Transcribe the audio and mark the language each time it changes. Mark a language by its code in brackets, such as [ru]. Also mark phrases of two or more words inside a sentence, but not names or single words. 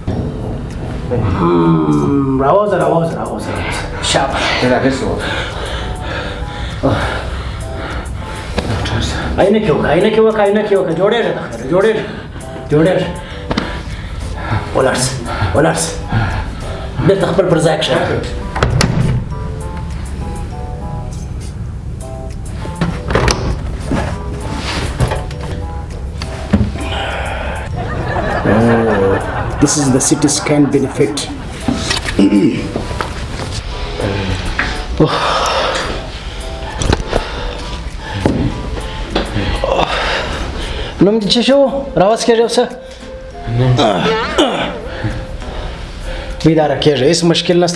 [ps] راوځه شاباش. عینکې وکړه جوړېږي. ولاړ شه بېرته خپل پر ځای کښېنه. [en] This is the CT scan benefit. [ps] نوم دې څه شو؟ راوځ کېږه اوسه. بیداره کېږه هېڅ مشکل نشته.